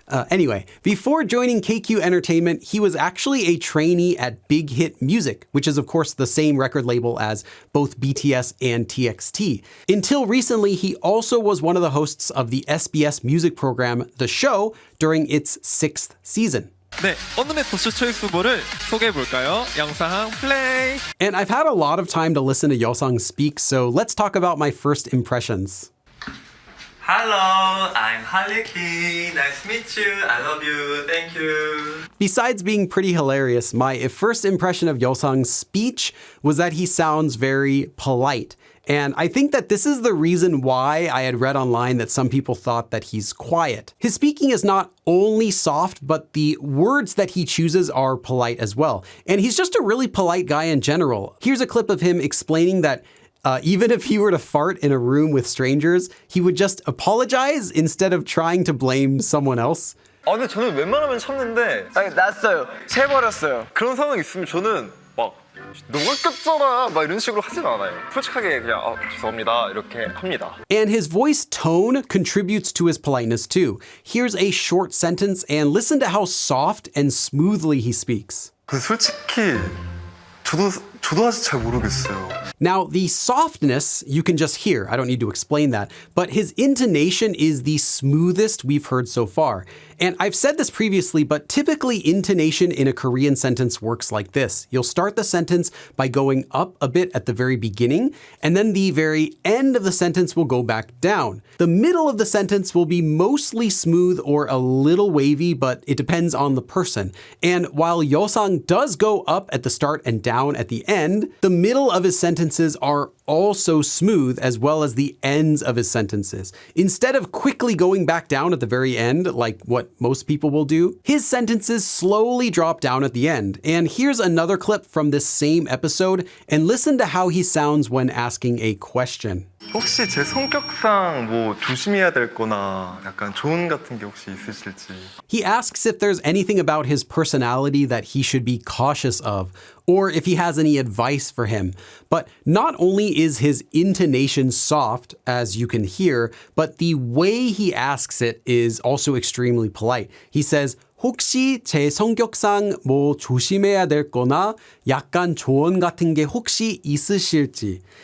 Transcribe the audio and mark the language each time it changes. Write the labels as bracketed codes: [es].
[en] Anyway, before joining KQ Entertainment, he was actually a trainee at Big Hit Music, which is of course the same record label as both BTS and TXT. Until recently, he also was one of the hosts of the SBS music program The Show during its 6th season. [ko] 네, 오늘의 더쇼 초이스 후보를 소개해볼까요? 영상 플레이! [en] And I've had a lot of time to listen to Yeosang speak, so let's talk about my first impressions. Hello, I'm Haliki. Nice to meet you. I love you. Thank you. Besides being pretty hilarious, my first impression of Yeosang's speech was that he sounds very polite. And I think that this is the reason why I had read online that some people thought that he's quiet. His speaking is not only soft, but the words that he chooses are polite as well. And he's just a really polite guy in general. Here's a clip of him explaining that even if he were to fart in a room with strangers, he would just apologize instead of trying to blame someone else. [ko] 근데 저는 웬만하면 참는데 났어요. 세버렸어요. 그런 상황이 있으면 저는 막 너가 꼈잖아 막 이런 식으로 하진 않아요. 솔직하게 그냥 죄송합니다 이렇게 합니다. [en] And his voice tone contributes to his politeness too. Here's a short sentence and listen to how soft and smoothly he speaks. [ko] 그 솔직히 저도 아직 잘 모르겠어요. [en] Now, the softness, you can just hear. I don't need to explain that. But his intonation is the smoothest we've heard so far. And I've said this previously, but typically intonation in a Korean sentence works like this. You'll start the sentence by going up a bit at the very beginning, and then the very end of the sentence will go back down. The middle of the sentence will be mostly smooth or a little wavy, but it depends on the person. And while Yeosang does go up at the start and down at the end, the middle of his sentences are also smooth as well as the ends of his sentences. Instead of quickly going back down at the very end, like what most people will do, his sentences slowly drop down at the end. And here's another clip from this same episode, and listen to how he sounds when asking a question. [ko] 혹시 제 성격상 뭐 조심해야 될 거나 약간 조언 같은 게 혹시 있으실지. [en] He asks if there's anything about his personality that he should be cautious of, or if he has any advice for him. But not only is his intonation soft, as you can hear, but the way he asks it is also extremely polite. He says, [ko] 혹시 제 성격상 뭐 조심해야 될 거나 약간 조언 같은 게 혹시 있으실지.